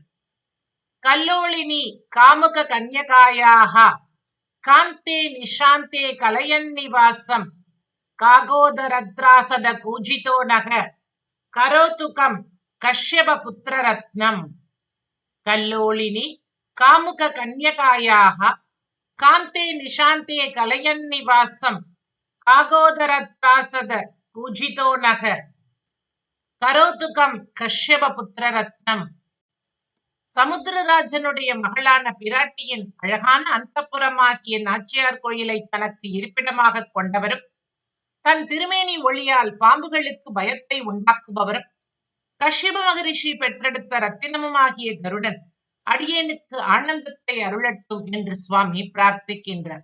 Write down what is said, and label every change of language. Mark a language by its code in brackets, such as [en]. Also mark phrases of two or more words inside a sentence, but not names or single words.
[sa] कल्लोलिनी कामुक कन्यकायाः कान्ते निशान्ते कलयन्निवासं कागोदरत्रासद कूजितो नः करोतु कं कश्यपपुत्ररत्नम्. कल्लोलिनी कामुक कन्यकायाः कान्ते निशान्ते कलयन्निवासं कागोदरत्रासद कूजितो नः करोतु कं कश्यपपुत्ररत्नम्. [ta] சமுத்திரராஜனுடைய மகளான பிராட்டியின் அழகான அந்தப்புறமாகிய நாச்சியார் கோயிலை தனக்கு இருப்பிடமாக கொண்டவரும் தன் திருமேனி ஒளியால் பாம்புகளுக்கு பயத்தை உண்டாக்குபவரும் கஷ்யப மகரிஷி பெற்றெடுத்த ரத்தினமுமாகிய கருடன் அடியேனுக்கு ஆனந்தத்தை அருளட்டும் என்று சுவாமி பிரார்த்திக்கின்றார்.